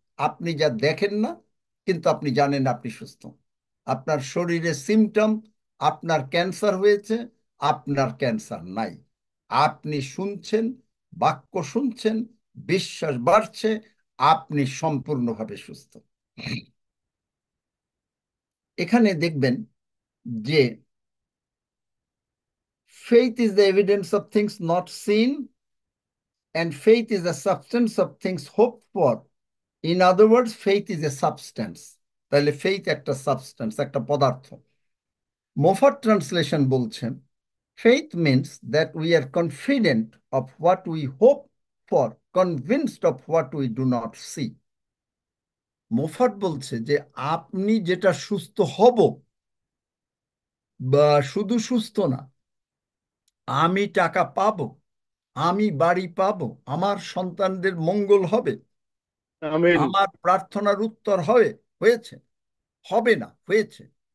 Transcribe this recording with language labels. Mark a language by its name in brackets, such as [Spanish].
[Bangla] আপনি যা দেখেন না কিন্তু আপনি জানেন আপনি সুস্থ। আপনার শরীরে সিমটম, আপনার ক্যান্সার হয়েছে, আপনার ক্যান্সার নাই। আপনি শুনছেন, বাক্য শুনছেন, বিশ্বাস বাড়ছে, আপনি সম্পূর্ণভাবে সুস্থ। এখানে দেখবেন যে [English] faith is the evidence of things not seen and faith is the substance of things hoped for. In other words, faith is a substance. [Bangla] তাহলে faith একটা সাবস্টেন্স, একটা পদার্থ। মোফাট ট্রান্সলেশন বলছেন [English] faith means that we are confident of what we hope for, convinced of what we do not see. [Bangla] Moffat বলছে যে আপনি যেটা সুস্থ হব, বা শুধু সুস্থ না, আমি টাকা পাবো, আমি বাড়ি পাবো, আমার সন্তানদের মঙ্গল হবে, আমিন। আমার প্রার্থনার উত্তর হয়েছে, হবে না, হয়েছে।